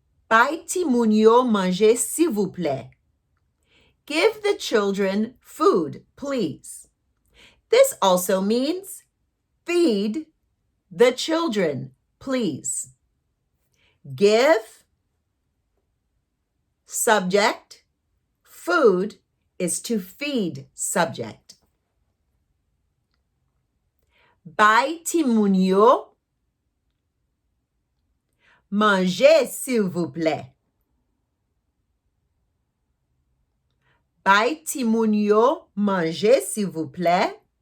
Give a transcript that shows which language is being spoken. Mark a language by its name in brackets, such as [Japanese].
[Haitian Creole] Bay ti moun yo manje s'il vous plaît. [English] Give the children food, please. This also means feed the children, please. Give, subject, food is to feed subject. [Haitian Creole] Bay ti moun yo manje s'il vous plaît. Bay ti moun yo manje s'il vous plaît.